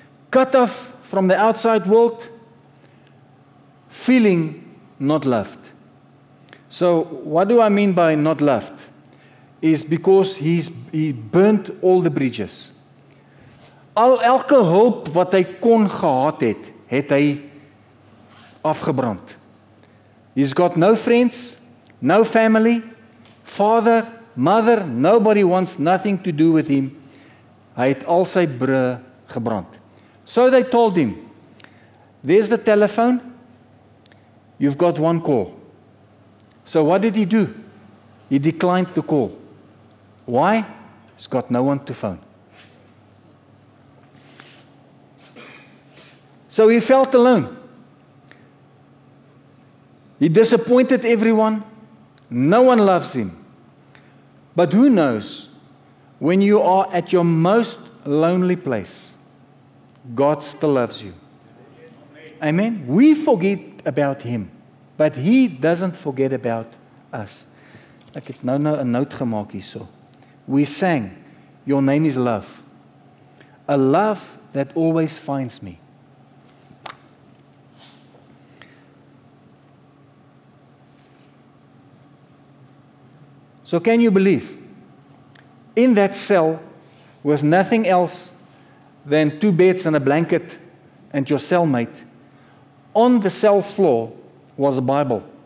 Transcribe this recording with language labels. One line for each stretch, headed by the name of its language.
English: Cut off from the outside world, feeling not loved. So what do I mean by not loved? Is because he burnt all the bridges.
Afrikaans: Elke hulp wat hy kon gehad het hy afgebrand.
English: He's got no friends, no family, father, mother, nobody wants nothing to do with him.
Afrikaans: Hy het al sy brûe gebrand.
English: So they told him, there's the telephone, you've got one call. So what did he do? He declined the call. Why? He's got no one to phone. So he felt alone. He disappointed everyone. No one loves him. But who knows, when you are at your most lonely place, God still loves you. Amen? We forget about him, but he doesn't forget about us.
Afrikaans: Ek het nou 'n note gemaak hierso.
English: We sang, your name is love. A love that always finds me. So can you believe? In that cell, with nothing else than 2 beds and a blanket and your cellmate, on the cell floor was a Bible.